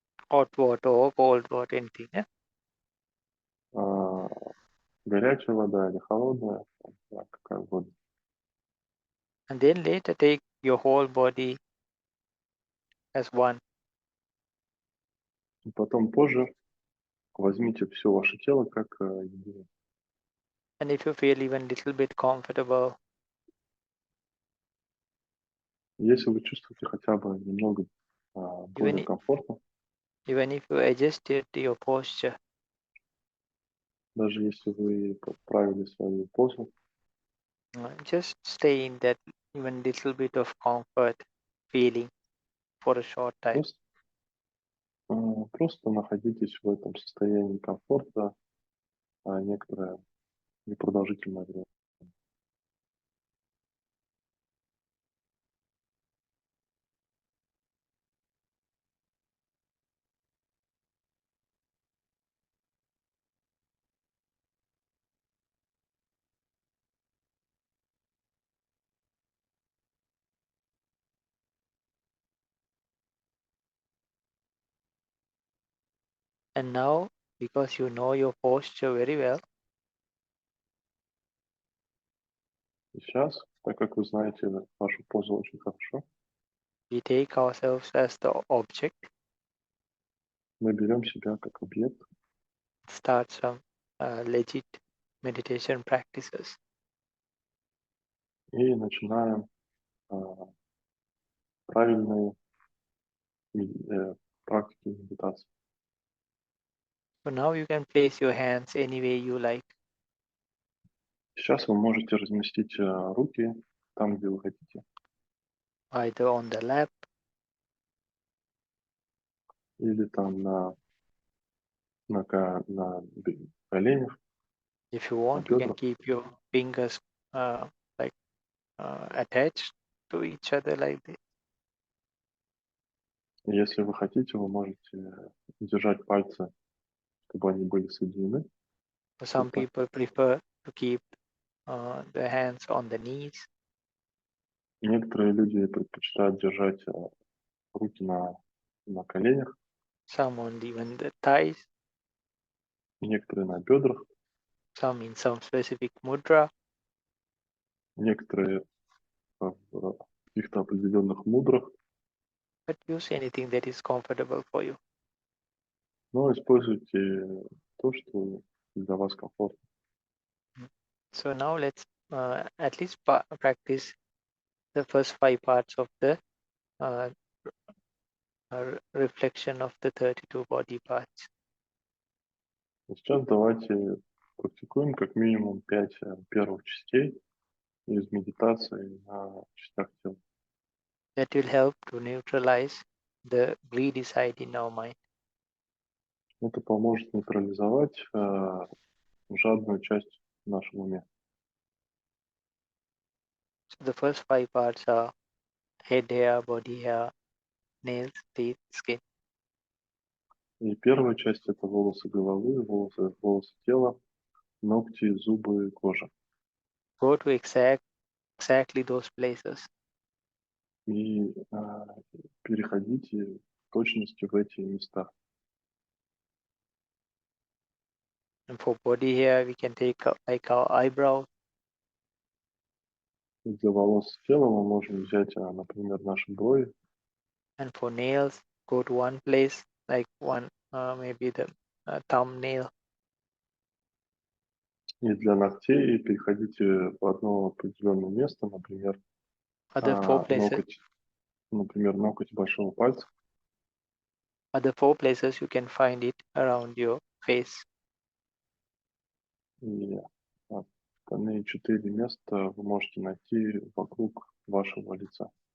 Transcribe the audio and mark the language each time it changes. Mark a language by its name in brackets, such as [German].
[English] Hot water or cold water, anything. Yeah? [Russian] Горячая вода или холодная, какая угодно. [English] And then later take your whole body as one. [Russian] И потом позже возьмите все ваше тело как единое. [English] And if you feel even little bit comfortable, [Russian] Если вы чувствуете хотя бы немного более комфортно, [English] even if you adjusted your posture, [Russian] даже если вы поправили свою позу, [English] just stay in that even little bit of comfort feeling for a short time. [Russian] просто находитесь в этом состоянии комфорта некоторое непродолжительное время. [English] And now, because you know your posture very well, [Russian] И сейчас, так как вы знаете вашу позу очень хорошо, [English] we take ourselves as the object, [Russian] мы берем себя как объект, [English] start some legit meditation practices. [Russian] И начинаем правильные практики медитации. [English] So now you can place your hands any way you like. [Russian] Сейчас вы можете разместить руки там, где вы хотите, [English] Either on the lap, [Russian] или там на коленях, [English] if you want, you can keep your fingers attached to each other like this. [Russian] Если вы хотите, вы можете держать пальцы, чтобы они были соединены. [English] Some people prefer to keep the hands on the knees. [Russian] Некоторые люди предпочитают держать руки на коленях, [English] Some on even the thighs, [Russian] некоторые на бедрах, [English] some in some specific mudra. [Russian] некоторые в каких-то определенных мудрах, [English] But use anything that is comfortable for you. [Russian] но используйте то, что для вас комфортно. [English] So now let's at least practice the first 5 parts of the reflection of the 32 body parts. [Russian] Сейчас давайте практикуем как минимум 5 первых частей из медитации на частях тела. [English] That will help to neutralize the greedy side in our mind. [Russian] Это поможет нейтрализовать жадную часть в нашем уме. [English] So the first 5 parts are head hair, body hair, nails, teeth, skin. [Russian] И первая часть — это волосы головы, волосы тела, ногти, зубы, кожа. [English] Go to exactly those places. [Russian] И переходите в точности в эти места. [English] And for body hair, we can take like our eyebrows, [Russian] И для волос тела мы можем взять, например, наши брови. [English] and for nails, go to one place, like one maybe the thumbnail. [Russian] И для ногтей переходите в одно определенное место, например, [English] Other 4 places, [Russian] ноготь большого пальца. [English] other 4 places you can find it around your face. [Russian] И остальные 4 места вы можете найти вокруг вашего лица.